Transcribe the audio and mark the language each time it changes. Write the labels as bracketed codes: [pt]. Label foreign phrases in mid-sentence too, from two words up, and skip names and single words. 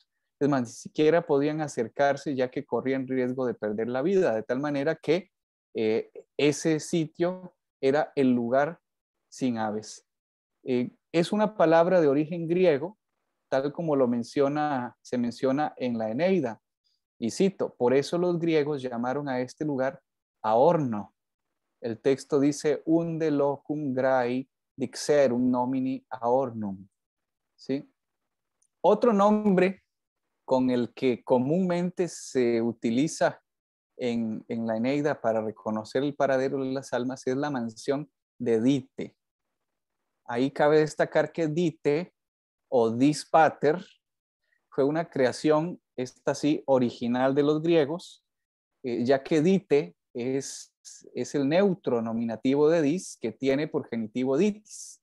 [es] Es más, ni siquiera podían acercarse ya que corrían riesgo de perder la vida, de tal manera que ese sitio era el lugar sin aves. Es una palabra de origen griego, tal como se menciona en la Eneida. Y cito, por eso los griegos llamaron a este lugar Aorno. El texto dice, [la] unde locum graei dixerum nomini Aornum. [es] ¿Sí? Otro nombre con el que comúnmente se utiliza en la Eneida para reconocer el paradero de las almas es la mansión de Dite. Ahí cabe destacar que Dite o Dis Pater fue una creación, esta sí, original de los griegos, ya que Dite es el neutro nominativo de dis que tiene por genitivo ditis.